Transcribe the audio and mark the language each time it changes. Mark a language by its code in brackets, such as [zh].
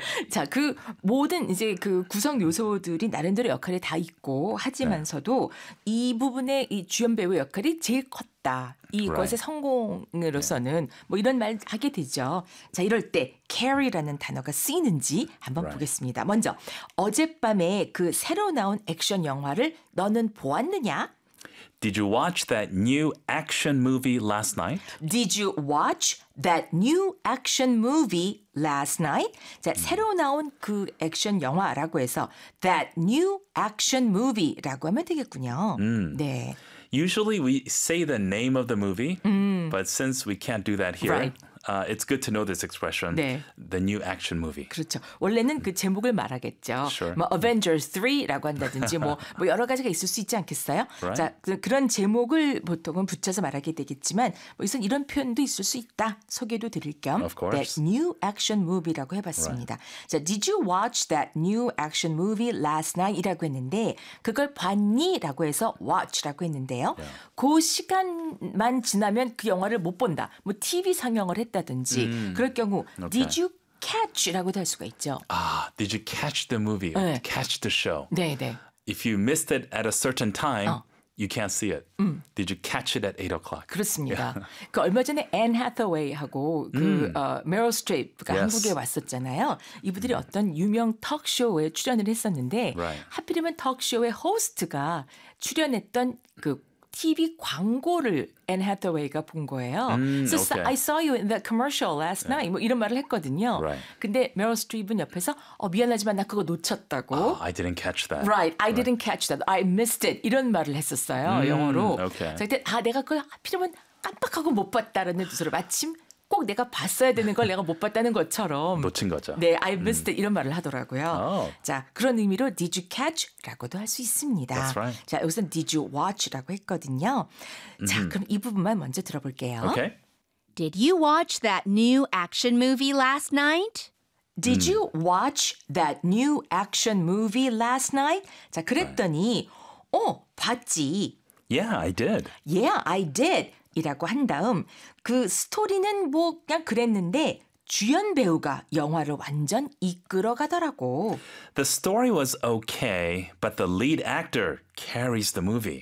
[ko] 자, 그 모든 이제 그 구성 요소들이 나름대로 역할이 다 있고 하지만서도 이 부분의 이 주연 배우 역할이 제일 컸다. 이것의 성공으로서는 뭐 이런 말 하게 되죠. 자, 이럴 때 carry라는 단어가 쓰이는지 한번 보겠습니다. 먼저 어젯밤에 그 새로 나온 액션 영화를 너는 보았느냐? [en] Did you watch that new action movie last night? Did you watch that new action movie last night? [ko] 자, 새로 나온 그 액션 영화라고 해서 [en] that new action movie [ko] 라고 하면 되겠군요. 네. [en] Usually we say the name of the movie, but since we can't do that here, it's good to know this expression, the new action movie. [ko] 그렇죠. 원래는 그 제목을 말하겠죠. [en] Sure. [ko] 뭐 Avengers 3라고 한다든지 뭐 여러 가지가 있을 수 있지 않겠어요? [en] Right. [ko] 자, 그런 제목을 보통은 붙여서 말하게 되겠지만 뭐 우선 이런 표현도 있을 수 있다. 소개도 드릴 겸 [en] Of course. that new action movie [ko] 라고 해봤습니다. [en] Right. 자, Did you watch that new action movie last night? [ko] 이라고 했는데 그걸 봤니? 라고 해서 watch라고 했는데요. [en] Yeah. [ko] 그 시간만 지나면 그 영화를 못 본다. 뭐 TV 상영을 했다든지 그럴 경우 [en] okay. Did you catch [ko] 라고도 할 수가 있죠. [en] Did you catch the movie? [ko] 네. [en] Catch the show? [ko] 네. [en] If you missed it at a certain time, you can't see it. Did you catch it at 8 o'clock? [ko] 그렇습니다. Yeah. 그 얼마 전에 앤 해서웨이하고 그 메릴 스트립가 한국에 왔었잖아요. 이분들이 어떤 유명 턱쇼에 출연을 했었는데 하필이면 턱쇼의 호스트가 출연했던 그 TV 광고를 앤 해서웨이가 본 거예요. [en] I saw you in that commercial last night. [ko] 뭐 이런 말을 했거든요. [en] Right. [ko] 근데 메릴 스트립은 옆에서 미안하지만 나 그거 놓쳤다고. [en] I didn't catch that. Didn't catch that. I missed it. [ko] 이런 말을 했었어요. 영어로. [en] Okay. [ko] 자, 그때 내가 그걸 하필이면 깜빡하고 못 봤다라는 뜻으로 마침 꼭 내가 봤어야 되는 걸 내가 못 봤다는 것처럼. 놓친 거죠. 네. [en] I missed it. [ko] 이런 말을 하더라고요. [en] Oh. [ko] 자, 그런 의미로 [en] did you catch? [ko] 라고도 할 수 있습니다. [en] That's right. [ko] 자, 여기서는 [en] did you watch? [ko] 라고 했거든요. 자, 그럼 이 부분만 먼저 들어볼게요. [en] Okay. Did you watch that new action movie last night? Did you watch that new action movie last night? [ko] 자, 그랬더니 봤지. [en] Yeah, I did. Yeah, I did. [ko] 이라고 한 다음 그 스토리는 뭐 그냥 그랬는데 주연 배우가 영화를 완전 이끌어 가더라고. [en] The story was okay, but the lead actor carries the movie.